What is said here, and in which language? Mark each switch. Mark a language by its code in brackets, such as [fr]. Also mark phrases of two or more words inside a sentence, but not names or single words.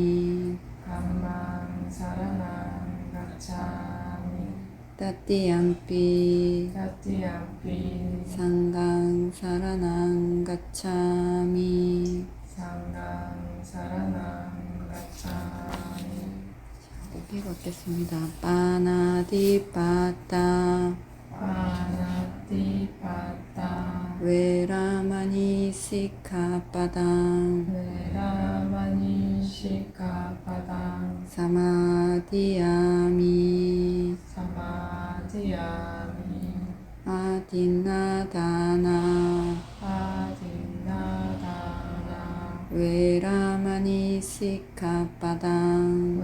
[pi] Dhammāṃ saranang gacchāmi tatiyampi Tatiyampi saṅghāṃ saranang gacchāmi Saṅghāṃ saranang gacchāmi. [ko] 고개 걷겠습니다. 파나티파타 [pi] Pāṇātipada 웨라마니 시카바당 Veramani Sikkhapadang 사마디야미 Samadhiyami 아딘나다나 Adinādāna 웨라마니 시카바당